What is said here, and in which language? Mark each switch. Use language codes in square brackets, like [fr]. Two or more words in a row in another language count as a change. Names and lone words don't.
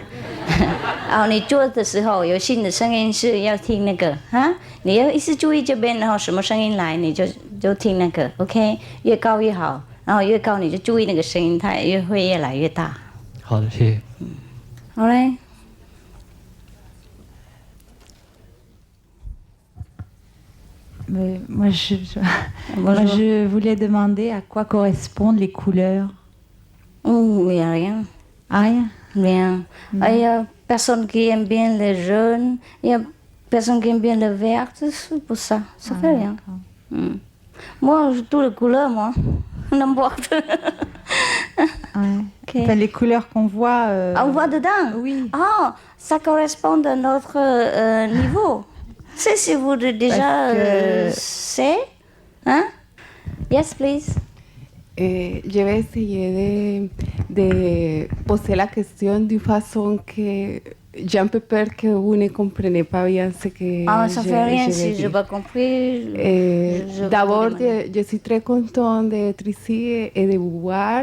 [zh] 然后你做的时候有新的声音是要听那个哈，你要一直注意这边，然后什么声音来你就听那个 ，OK， 越高越好，然后越高你就注意那个声音，它也会越来越大。好的，谢谢。好嘞。 [fr] Moi, je voulais demander à quoi correspondent les couleurs. Il n'y a rien. Ah, rien? Rien. Il y a personne qui aime bien les jaunes, il y a personne qui aime bien le vert, c'est pour ça. Ça fait rien. Moi, toutes les couleurs, moi. N'importe. Okay. Enfin, les couleurs qu'on voit... On voit dedans? Oui. Ah, ça correspond à notre niveau. C'est si vous déjà c'est, hein? [en] Yes, please. [fr] Je vais essayer de poser la question d'une façon que j'ai un peu peur que vous ne compreniez pas bien ce que ça fait rien si je n'ai pas compris. D'abord, je suis très contente d'être ici et de vous voir.